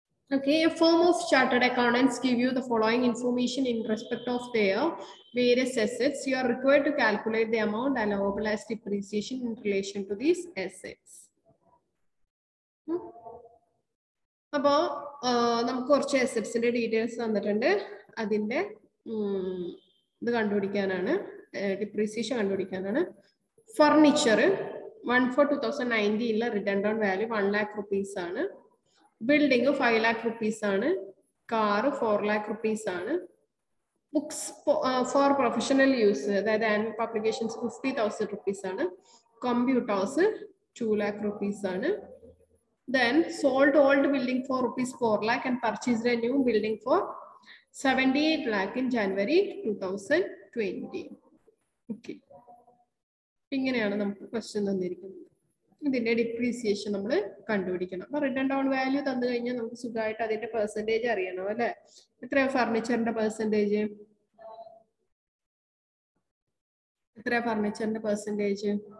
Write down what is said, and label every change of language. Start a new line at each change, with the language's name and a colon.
English: Okay, a firm of chartered accountants give you the following information in respect of their various assets. You are required to calculate the amount allowable as depreciation in relation to these assets.
Malayalam: അപ്പോൾ നമുക്ക് കുറച്ച് അസറ്റ്സിന്റെ details തന്നിട്ടുണ്ട്. അതിന്റെ ഇത് കണ്ടുപിടിക്കാനാണ്, depreciation കണ്ടുപിടിക്കാനാണ്. Furniture 1/4/2019 return on value 1 lakh rupees ആണ്. Building 5 lakh rupees ആണ്. Car 4 lakh rupees ആണ്. Books four professional use, അതായത് ആനുവൽ പബ്ലിക്കേഷൻസ് 50,000 rupees ആണ്. കമ്പ്യൂട്ടേഴ്സ് 2 lakh rupees ആണ്.
English: Then sold old building for ₹4 lakh and purchased a new building for 78 lakh in January 2020. Okay.
Malayalam: ഇങ്ങനെയാണ് നമുക്ക് question തന്നിരിക്കുന്നത്. ഇതിന്റെ depreciation നമ്മൾ കണ്ടുപിടിക്കണം. അപ്പൊ റിട്ടേൺ ഡൗൺ വാല്യൂ തന്നു കഴിഞ്ഞാൽ നമുക്ക് സുഖമായിട്ട് അതിന്റെ പെർസെന്റേജ് അറിയണം അല്ലെ? എത്രയാ ഫർണിച്ചറിന്റെ പെർസെന്റേജ്? എത്രയാ ഫർണിച്ചറിന്റെ പെർസെന്റേജ്?